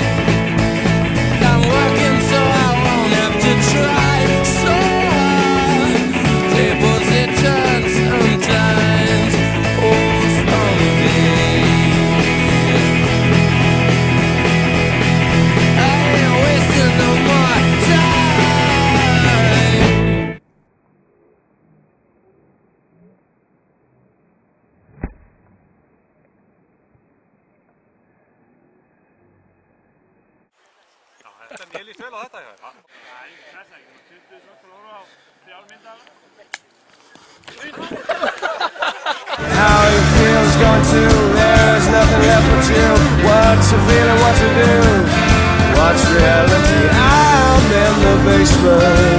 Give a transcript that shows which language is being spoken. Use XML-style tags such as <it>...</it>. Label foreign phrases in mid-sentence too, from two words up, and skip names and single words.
<en>I'm working so I won't have to try so hard. Tables they turn sometimes. Oh, someday I ain't wasting no more time.</en> <is>Þetta líst vel á þetta hjá þér? Nei, þess ekki. 20 krónur á 3 myndaðar.</is> <en>How you feel is going to, there's nothing left but you. What's the feeling, what to do? What's reality? I'm in the basement.</en>